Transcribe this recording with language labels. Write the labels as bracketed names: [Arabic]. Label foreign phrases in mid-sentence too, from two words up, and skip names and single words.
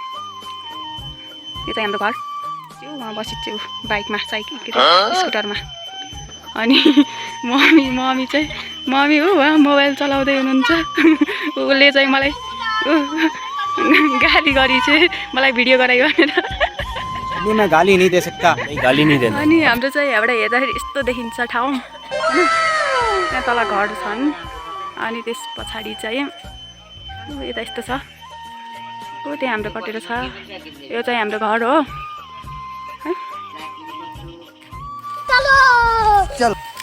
[Nepali] यो चाहिँ हाम्रो घर च्याउ बसिछु बाइकमा, स्कुटरमा। अनि मम्मी हो मोबाइल चलाउँदै हुनुहुन्छ। उसले चाहिँ मलाई गाली गरी चाहिँ मलाई भिडियो गरायो भनेर। [Hindi] मैं गाली नहीं दे सकता, गाली नहीं देना। [Nepali] अनि हाम्रो चाहिँ यहाँबाट हेर्दाखेरि यस्तो देखिन्छ ठाउँ हैन। त्यहाँ तल घर छन् अनि त्यस पछाडि चाहिँ यता यस्तो छ। हो त्यहाँ हाम्रो कटेरो छ। यो चाहिँ हाम्रो घर हो है। चल